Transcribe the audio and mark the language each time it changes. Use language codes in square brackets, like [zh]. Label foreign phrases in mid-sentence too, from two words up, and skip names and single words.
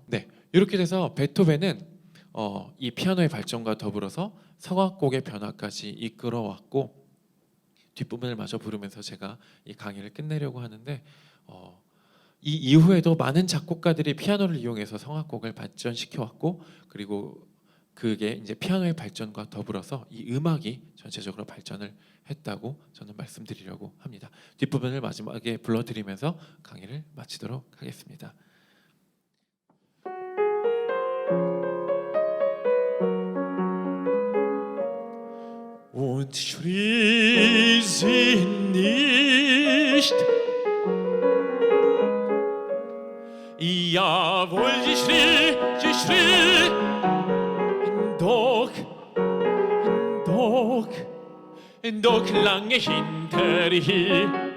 [ko] 네, 이렇게 돼서 베토벤은 이 피아노의 발전과 더불어서 성악곡의 변화까지 이끌어왔고 뒷부분을 마저 부르면서 제가 이 강의를 끝내려고 하는데 이 이후에도 많은 작곡가들이 피아노를 이용해서 성악곡을 발전시켜 왔고 그리고 그게 이제 피아노의 발전과 더불어서 이 음악이 전체적으로 발전을 했다고 저는 말씀드리려고 합니다. 뒷부분을 마지막에 불러드리면서 강의를 마치도록 하겠습니다. [de] Und schrie sie nicht. Jawohl, sie schrie, doch lange hinterher,